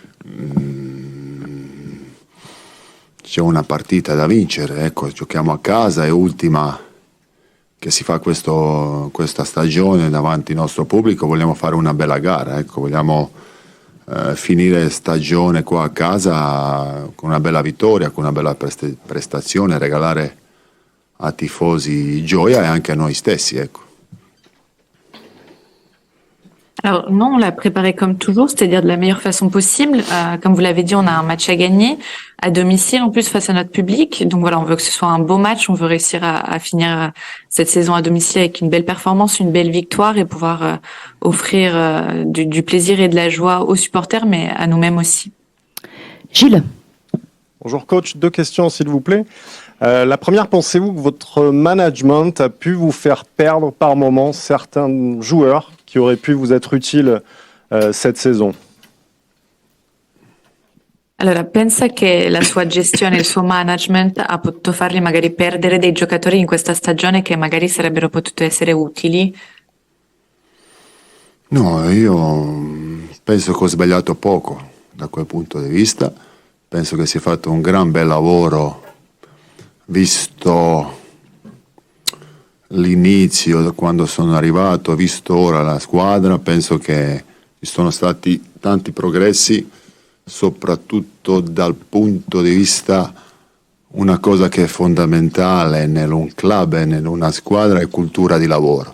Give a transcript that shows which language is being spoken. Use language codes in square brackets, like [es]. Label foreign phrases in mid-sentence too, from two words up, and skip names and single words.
[it] c'è una partita da vincere, ecco, giochiamo a casa, è ultima che si fa questa stagione davanti al nostro pubblico, vogliamo fare una bella gara, ecco, vogliamo finire stagione qua a casa con una bella vittoria, con una bella prestazione, regalare a tifosi gioia et anche a noi stessi, ecco. [fr] Alors non, on l'a préparé comme toujours, c'est-à-dire de la meilleure façon possible. Comme vous l'avez dit, on a un match à gagner à domicile, en plus face à notre public. Donc voilà, on veut que ce soit un beau match, on veut réussir à finir cette saison à domicile avec une belle performance, une belle victoire et pouvoir offrir du plaisir et de la joie aux supporters, mais à nous-mêmes aussi. Gilles. Bonjour coach, 2 questions s'il vous plaît. La première, pensez-vous que votre management a pu vous faire perdre par moment certains joueurs qui auraient pu vous être utiles cette saison? [it] Allora, pensa che la sua gestione, il suo management ha potuto farli magari perdere dei giocatori in questa stagione che magari sarebbero potuti essere utili? No, io penso che ho sbagliato poco da quel punto di vista, penso che si è fatto un gran bel lavoro visto l'inizio, da quando sono arrivato, visto ora la squadra, penso che ci sono stati tanti progressi, soprattutto dal punto di vista una cosa che è fondamentale in un club e in una squadra è cultura di lavoro.